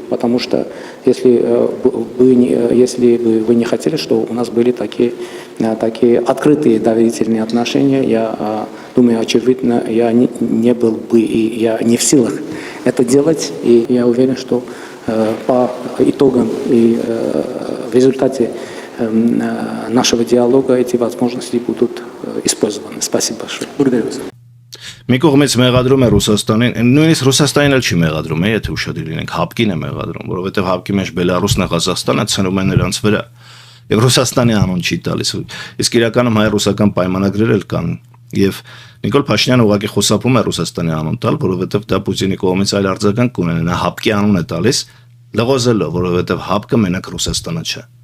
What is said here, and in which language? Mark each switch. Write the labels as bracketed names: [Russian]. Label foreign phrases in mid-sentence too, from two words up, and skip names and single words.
[Russian] Потому что если бы вы не хотели, что у нас были такие открытые доверительные отношения, я думаю, очевидно, я не был бы и я не в силах это делать. И я уверен, что по итогам и в результате нашего диалога эти возможности будут использованы. Спасибо большое. Благодарю вас. [Armenian] Մի կողմից մեղադրում է Ռուսաստանին, նույնիսկ Ռուսաստանին էլ չի մեղադրում, եթե ուշադիր լինենք, ՀԱՊԿ-ին է մեղադրում, որովհետև ՀԱՊԿ-ի մեջ Բելարուսն ու Ղազախստանը ցնում են նրանց վրա։ եւ Ռուսաստանի անուն չի տալիս։ Իսկ իրականում հայ-ռուսական պայմանագրեր էլ կան եւ Նիկոլ Փաշինյանը ուղղակի խոսապում է Ռուսաստանի անուն տալ, որովհետեւ դա Պուտինի կողմից այլ արձագանք կունենա, նա հապկի անուն է տալիս, լղոզելով, որովհետեւ հապկը մենակ Ռուսաստանը չէ։